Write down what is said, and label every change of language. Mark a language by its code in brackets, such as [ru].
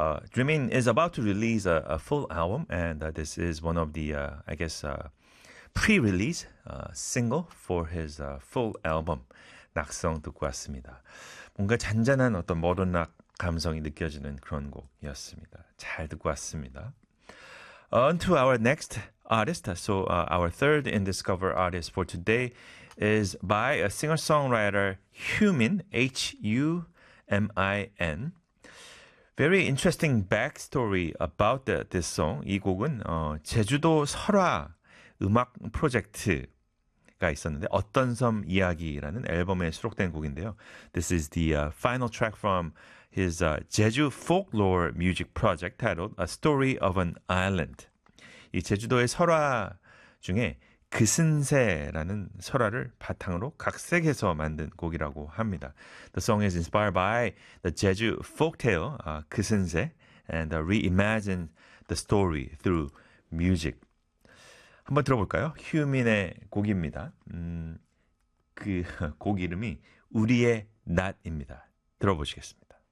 [en] Dreaming is about to release a full album, and this is one of the, I guess, pre-release single for his full album, 낙성 [ko] 듣고 왔습니다. 뭔가 잔잔한 어떤 모던락 감성이 느껴지는 그런 곡이었습니다. 잘 듣고 왔습니다. [en] On to our next artist. So our third in Discover artist for today is by a singer-songwriter Humin, Humin. Very interesting backstory about this song. [ko] 이 곡은 제주도 설화 음악 프로젝트가 있었는데 어떤 섬 이야기라는 앨범에 수록된 곡인데요. [en] This is the final track from his Jeju Folklore Music Project titled A Story of an Island. [ko] 이 제주도의 설화 중에 그슨새라는 설화를 바탕으로 각색해서 만든 곡이라고 합니다. [en] The song is inspired by the Jeju folktale, 그슨새, and reimagined the story through music. [ko] 한번 들어볼까요? 휴민의 곡입니다. 그곡 이름이 우리의 낮입니다. 들어보시겠습니다.